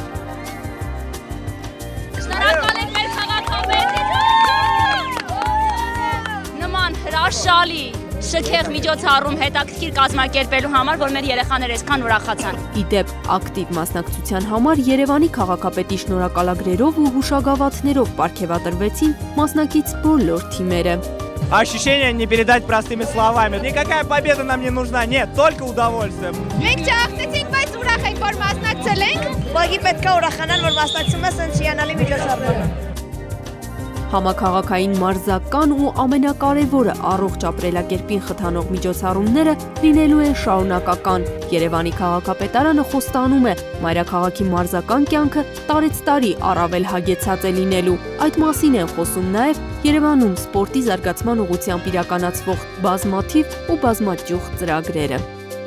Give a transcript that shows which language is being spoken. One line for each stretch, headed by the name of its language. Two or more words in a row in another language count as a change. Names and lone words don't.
Armenian: Շնորհակալ ենք մեր քաղաքապետին։ Նման հրաշալի շքեղ միջոցառում հետաքրքիր կազմակերպելու համար, որ մեր երեխաները այսքան ուրախացան։ Ի դեպ, ակտիվ մասնակցության համար Երևանի քաղաքապետի շնորհակալագրերով ու հուշագավաթներով պարգևատրվեցին մասնակից բոլոր թիմերը։
Russian: Ощущение не передать простыми словами. Никакая победа нам не нужна, нет, только удовольствие.
Armenian: Մենք չաղցեցինք, բայց ուրախ ենք, որ մասնակցել ենք։ Ուղղակի պետք է ուրախանալ, որ մասնակցում ես այս հիանալի միջոցառմանը։ Համաքաղաքային մարզական ու ամենակարևորը առողջ ապրելակերպին խթանող միջոցառումները լինելու են շարունակական։ Երևանի քաղաքապետարանը խոստանում է, մայրաքաղաքի մարզական կյանքը տարեցտարի առավել հագեցած է լինելու։ Այդ մասին են խոսում նաև Երևանում սպորտի զարգացման ուղղությամբ իրականացվող բազմաթիվ ու բազմաճյուղ ծրագրերը։